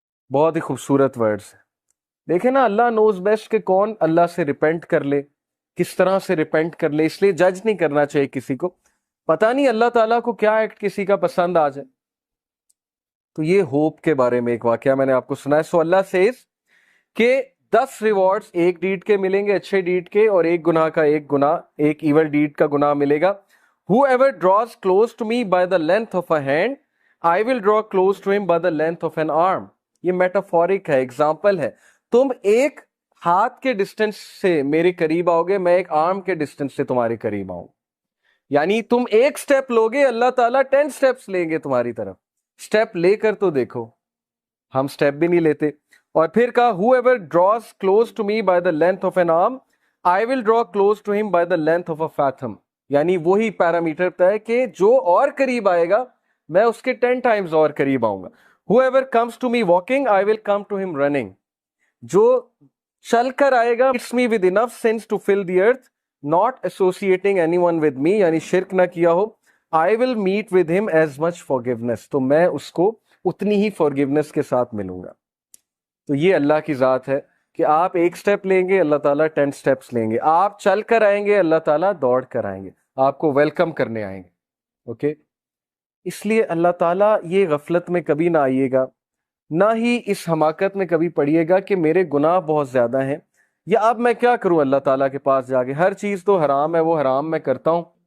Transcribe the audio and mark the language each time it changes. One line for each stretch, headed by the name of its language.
Urdu: بہت ہی خوبصورت ورڈز. دیکھیں نا، اللہ نوز بیسٹ کہ کون اللہ سے ریپینٹ کر لے، کس طرح سے ریپینٹ کر لے. اس لیے جج نہیں کرنا چاہیے کسی کو، پتہ نہیں اللہ تعالیٰ کو کیا ایکٹ کسی کا پسند آ جائے. تو یہ ہوپ کے بارے میں ایک واقعہ میں نے آپ کو سنا ہے. سو اللہ سیز کہ 10 ریوارڈز ایک ڈیڈ کے ملیں گے، اچھے ڈیڈ کے، اور ایک گناہ کا ایک گناہ، ایک ایول ڈیڈ کا گناہ ملے گا.
English: Whoever draws close to me by the length of a hand, I will draw close to him by the length of an arm.
Urdu: یہ میٹافورک ہے، ایگزامپل ہے. تم ایک ہاتھ کے ڈسٹینس سے میرے قریب آؤ گے، میں ایک آرم کے ڈسٹینس سے تمہارے قریب آؤں. یعنی تم ایک سٹیپ لوگے، اللہ تعالیٰ 10 سٹیپس لیں گے تمہاری طرف. سٹیپ لے کر تو دیکھو، ہم سٹیپ بھی نہیں لیتے. اور پھر کہا
English: whoever draws close to me by the length of an arm, I will draw close to him by the length of a fathom.
Urdu: یعنی وہی پیرامیٹر ہے کہ جو اور قریب آئے گا میں اس کے 10 ٹائمز اور قریب آؤں گا.
English: Whoever comes to me walking, I will come to him running.
Urdu: جو چل کر آئے گا
English: it's me with enough sense to fill the earth, not associating anyone with me,
Urdu: یعنی شرک نہ کیا ہو.
English: I will meet with him as much forgiveness.
Urdu: تو میں اس کو اتنی ہی forgiveness کے ساتھ ملوں گا. تو یہ اللہ کی ذات ہے کہ آپ ایک سٹیپ لیں گے، اللہ تعالیٰ 10 سٹیپس لیں گے. آپ چل کر آئیں گے، اللہ تعالیٰ دوڑ کر آئیں گے، آپ کو ویلکم کرنے آئیں گے. اوکے، اس لیے اللہ تعالیٰ یہ غفلت میں کبھی نہ آئیے گا، نہ ہی اس حماقت میں کبھی پڑیے گا کہ میرے گناہ بہت زیادہ ہیں، یا اب میں کیا کروں اللہ تعالیٰ کے پاس جا کے، ہر چیز تو حرام ہے، وہ حرام میں کرتا ہوں.